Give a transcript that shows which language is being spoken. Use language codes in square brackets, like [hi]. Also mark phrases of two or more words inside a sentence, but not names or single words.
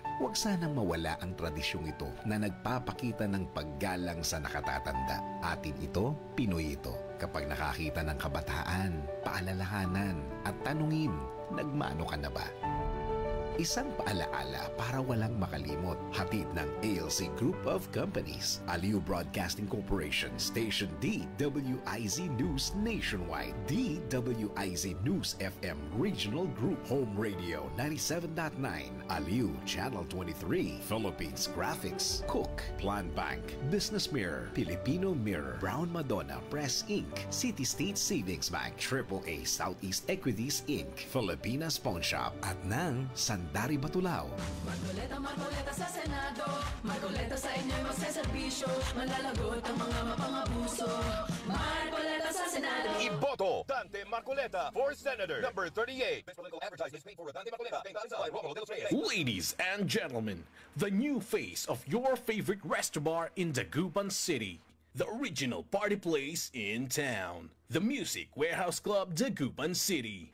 [tl] Huwag sanang mawala ang tradisyong ito na nagpapakita ng paggalang sa nakatatanda. Atin ito, Pinoy ito. Kapag nakakita ng kabataan, paalalahanan at tanungin, nagmano ka na ba? Isang paalaala para walang makalimot. Hatid ng ALC Group of Companies, [en] Aliu Broadcasting Corporation, Station DWIZ News Nationwide, DWIZ News FM Regional Group, Home Radio 97.9, Aliu Channel 23, Philippines Graphics, Cook, Plan Bank, Business Mirror, Filipino Mirror, Brown Madonna Press Inc., City State Savings Bank, AAA Southeast Equities Inc., [tl] Filipinas Pawn Shop, at ng Dari Batulao. Marcoleta sa Senado, Marcoleta sa inyo'y magseserbisyo, malalagot ang mga mapangabuso. Marcoleta sa Senado. Iboto Dante Marcoleta [en] for Senator number 38. Ladies and gentlemen, the new face of your favorite resto bar in Dagupan City. The original party place in town. The Music Warehouse Club, Dagupan City.